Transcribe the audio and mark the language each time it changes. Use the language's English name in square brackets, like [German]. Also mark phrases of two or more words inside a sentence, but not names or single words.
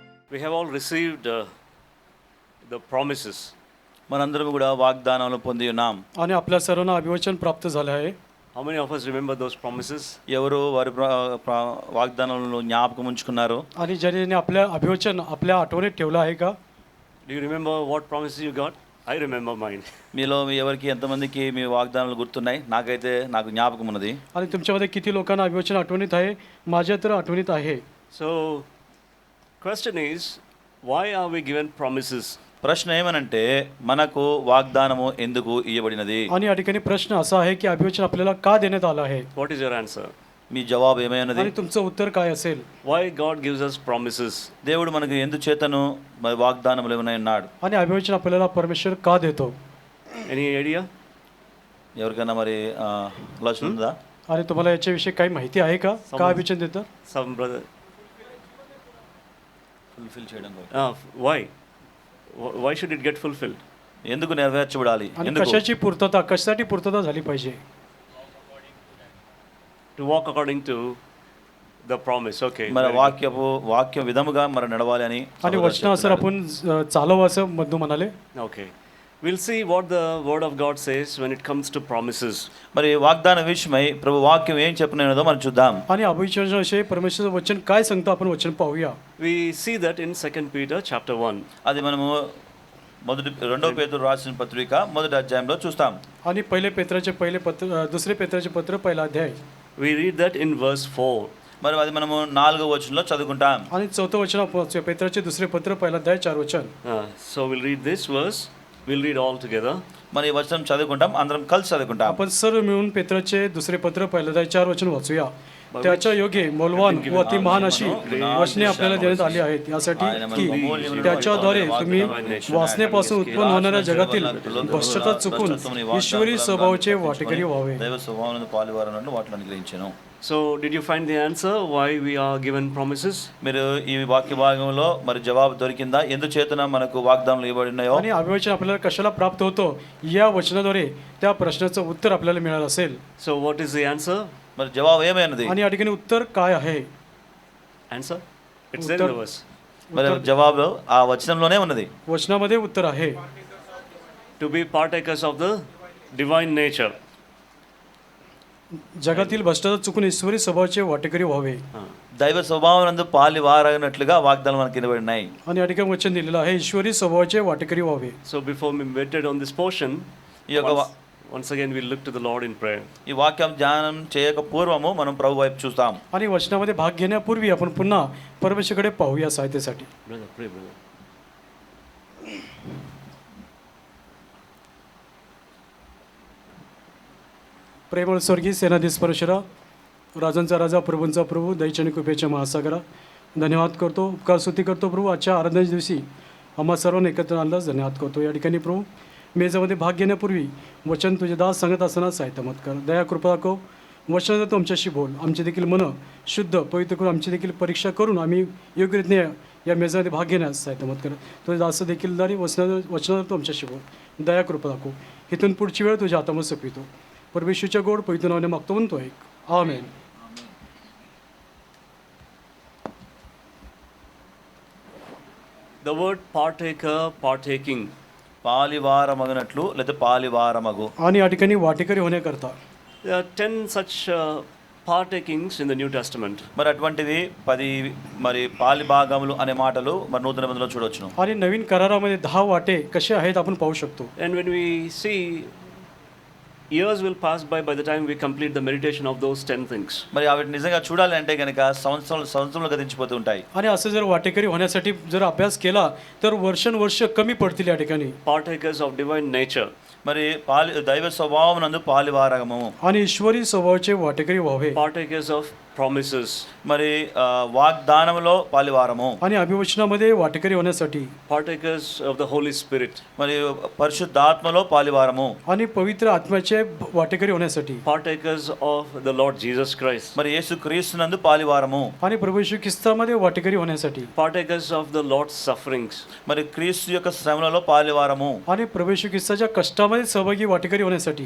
[English] We have all received the promises. [Telugu] మనందరం కూడా వాగ్దానాలు పొంది ఉన్నాం. [Marathi] आणि आपल्या सर्वांना अभिवचन प्राप्त झाले आहे. [English] How many of us remember those promises? [Telugu] ఎవరు వారి వాగ్దానాలను జ్ఞాపకం ఉంచుకున్నారు? [Marathi] आणि ज्यांनी आपल्या अभिवचन आपल्या आठवणीत ठेवलं आहे का? [English] Do you remember what promises you got? I remember mine. [Telugu] మీలో ఎవరికి ఎంతమందికి మీ వాగ్దానాలు గుర్తున్నాయి? నాకు జ్ఞాపకం ఉన్నది. [Marathi] आणि तुमच्यामध्ये किती लोकांना अभिवचन आठवणीत आहे? माझ्या तर आठवणीत आहे. [English] So, question is, why are we given promises? [Telugu] ప్రశ్న ఏమనంటే మనకు వాగ్దానము ఎందుకు ఇవ్వబడినది? [Marathi] आणि या ठिकाणी प्रश्न असा आहे की अभिवचन आपल्याला का देण्यात आलं आहे? [English] What is your answer? [Telugu] మీ జవాబు ఏమైనది? [Marathi] आणि तुमचं उत्तर काय असेल? [English] Why God gives us promises? [Telugu] దేవుడు మనకు ఎందుచేతను వాగ్దానములు ఉన్నాడు? [Marathi] आणि अभिवचन आपल्याला परमेश्वर का देतो? [English] Any idea? [Telugu] ఎవరికైనా మరి ఆలోచన ఉందా? [Marathi] आणि तुम्हाला याच्याविषयी काही माहिती आहे का? का अभिवचन देतं? [English] Some brother. [Telugu] ఫుల్ఫిల్ చేయడం కోసం. [English] Why? Why should it get fulfilled? [Telugu] ఎందుకు నెరవేర్చబడాలి? [Marathi] आणि [Telugu] ఎందుకు? [Marathi] कशाची पूर्तता कशासाठी पूर्तता झाली पाहिजे? [English] To walk according to the promise. Okay. [Telugu] మన [English] very [Telugu] వాక్య విధముగా మరి నడవాలి అని [Marathi] आणि वचनानुसार आपण चालावं असं मधू म्हणाले. [English] good. Okay. We'll see what the word of God says when it comes to promises. [Telugu] మరి వాగ్దాన విషయమై ప్రభు వాక్యం ఏం చెప్పినదో మనం చూద్దాం. [Marathi] आणि अभिवचनाविषयी परमेश्वराचं वचन काय सांगतं आपण वचन पाहूया. [English] We see that in 2 Peter chapter 1. [Telugu] అది మనము రెండో పేతురు రాసిన పత్రిక మొదటి అధ్యాయంలో చూస్తాం. [Marathi] आणि दुसरे पेत्राचे पत्र पहिला अध्याय. [English] We read that in verse 4. [Telugu] మరి అది మనము 4వ వచనంలో చదువుకుంటాం. [Marathi] आणि चौथं वचन पेत्राचे दुसरे पत्र पहिला अध्याय 4 वचन. [English] So we'll read this verse. We'll read all together. [Telugu] మరి ఈ వచనం చదువుకుంటాం, అందరం కలిసి చదువుకుంటాం. [Marathi] आपण सर्व मिळून पेत्राचे दुसरे पत्र पहिला अध्याय 4 वचन वाचूया. त्याच्या योगे मौल्यवान व अति महान अशी वचने आपल्याला देण्यात आली आहेत यासाठी की त्याच्याद्वारे तुम्ही वासनेपासून उत्पन्न होणाऱ्या जगातील भ्रष्टता चुकून ईश्वरी स्वभावाचे वाटेकरी व्हावे. [Telugu] దైవ స్వభావమునందు పాలువారనట్లు వాటిని అనుగ్రహించెను. [English] So did you find the answer why we are given promises? [Telugu] మీరు ఈ వాక్య భాగంలో మరి జవాబు దొరికిందా? ఎందుచేతన మనకు వాగ్దానాలు ఇవ్వబడినాయో? [Marathi] आणि अभिवचन आपल्याला कशाला प्राप्त होतो या वचनाद्वारे त्या प्रश्नाचं उत्तर आपल्याला मिळालं असेल. [English] So what is the answer? [Telugu] మరి జవాబు ఏమైనది? [Marathi] आणि या ठिकाणी उत्तर काय आहे? [English] Answer? It's there in the verse. [Telugu] మరి జవాబు ఆ వచనంలోనే ఉన్నది. [Marathi] वचनामध्ये उत्तर आहे. [English] To be partakers of the divine nature. [Marathi] जगातील भ्रष्टाचार चुकून ईश्वरी स्वभावाचे वाटेकरी व्हावे. [Telugu] దైవ స్వభావమునందు పాలువారనట్లుగా వాగ్దానాలు మనకి ఇవ్వబడినాయి. [Marathi] आणि या ठिकाणी वचन दिलेलं आहे ईश्वरी स्वभावाचे वाटेकरी व्हावे. [English] So before we meditate on this portion, [Telugu] ఈ యొక్క [English] once again we'll look to the Lord in prayer. [Telugu] ఈ వాక్యం ధ్యానం చేయక పూర్వము మనం ప్రభు వైపు చూస్తాం. [Marathi] आणि वचनामध्ये भाग घेण्यापूर्वी आपण पुन्हा परमेश्वराकडे पाहूया सहायतेसाठी. [English] Brother, pray, brother. [Marathi] प्रेमळ स्वर्गीय सेनाधीश परमेश्वरा, राजांचा राजा, प्रभूंचा प्रभू, दयेच्या आणि कृपेच्या महासागरा, धन्यवाद करतो, उपकार स्तुती करतो प्रभू. आजच्या आराधनेच्या दिवशी आम्हा सर्वांना एकत्र आणल्यास धन्यवाद करतो. या ठिकाणी प्रभू मेजामध्ये भाग घेण्यापूर्वी वचन तुझे दास सांगत असताना सहायता मत कर. दया कृपा दाखव. वचनात तू आमच्याशी बोल. आमचे देखील मन शुद्ध पवित्र करून आमची देखील परीक्षा करून आम्ही योग्य रीतीने या मेजामध्ये भाग घेण्यास सहायता मत कर. तुझे दास देखील दारी वचनात तू आमच्याशी बोल. दया कृपा दाखव. इथून पुढची वेळ तुझ्या हातामध्ये सोपवितो. परमेश्वरच्या गोड पवित्र नावाने मागतो म्हणतो ऐक. आमेन. [English] The word partaker, partaking. [Telugu] పాలివారమగనట్లు లేదా పాలివారమగు. [Marathi] आणि या ठिकाणी वाटेकरी होण्याकरता [English] There are 10 such partakings in the New Testament. [Telugu] మరి అటువంటివి 10 మరి పాలిభాగములు అనే మాటలు మరి నూతన నిబంధనలో చూడొచ్చును. [Marathi] आणि नवीन करारामध्ये 10 वाटे कसे आहेत आपण पाहू शकतो. [English] And when we see, years will pass by the time we complete the meditation of those 10 things. [Telugu] మరి అవి నిజంగా చూడాలి అంటే కనుక సంవత్సరాలు గతించిపోతూ ఉంటాయి. [Marathi] आणि असं जर वाटेकरी होण्यासाठी जर अभ्यास केला तर वर्षानुवर्ष कमी पडतील या ठिकाणी. [English] Partakers of divine nature. [Telugu] మరి దైవ స్వభావమునందు పాలివారము. [Marathi] आणि ईश्वरी स्वभावाचे वाटेकरी व्हावे. [English] Partakers of promises. [Telugu] మరి వాగ్దానములో పాలివారము. [Marathi] आणि अभिवचनामध्ये वाटेकरी होण्यासाठी [English] Partakers of the Holy Spirit. [Telugu] మరి పరిశుద్ధాత్మలో పాలివారము. [Marathi] आणि पवित्र आत्म्याचे वाटेकरी होण्यासाठी. [English] Partakers of the Lord Jesus Christ. [Telugu] మరి యేసుక్రీస్తునందు పాలివారము. [Marathi] आणि प्रभू येशू ख्रिस्तामध्ये वाटेकरी होण्यासाठी. [English] Partakers of the Lord's sufferings. [Telugu] మరి క్రీస్తు యొక్క శ్రమలలో పాలివారము. [Marathi] आणि प्रभू येशू ख्रिस्ताच्या कष्टामध्ये सहभागी वाटेकरी होण्यासाठी.